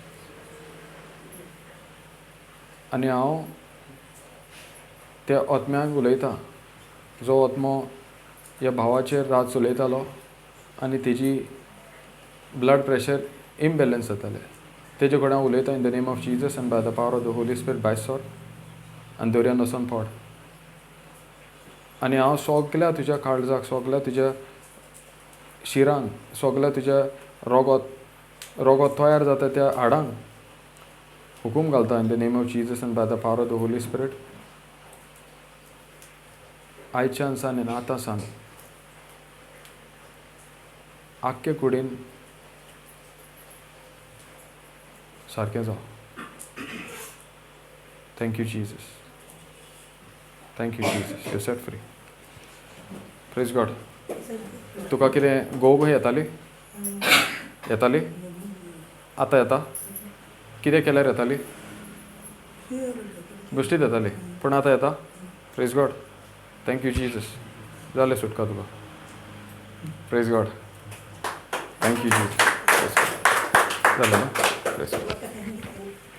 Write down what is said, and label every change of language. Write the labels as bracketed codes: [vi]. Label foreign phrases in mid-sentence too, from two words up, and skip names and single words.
[kok] आनी हांव त्या ओतम्याक उलयतां जो ओतमो ह्या भावाचेर रात चलयतालो आनी तेजी [en] blood pressure imbalance [kok] जातालें. तेजे कडेन हांव उलयतां [en] in the name of Jesus and by the power of the Holy Spirit [kok] बाय सॉर्ट आनी दर्यान वचोन पड. आनी हांव सगल्या तुज्या काळजाक सगल्या तुज्या शिरांक सगल्या तुज्या रोगोत तयार जाता त्या हाडांक हुकूम घालता [en] in the name of Jesus and by the power of the Holy Spirit. [kok] आयच्यान सान आनी आतां सान आख्खे कुडीन सारकें जावं. [en] Thank you Jesus. Thank you Jesus. You set free. Praise God. [kok] तुका कितें गोव येताली येताली आतां येता कितें केल्यार येताली बेश्टीच येताली पूण आतां येता [en] praise God thank you Jesus [kok] जालें सुटका तुका [en] praise God thank you Jesus [kok] जालें न्हू [en] praise God [kok] हां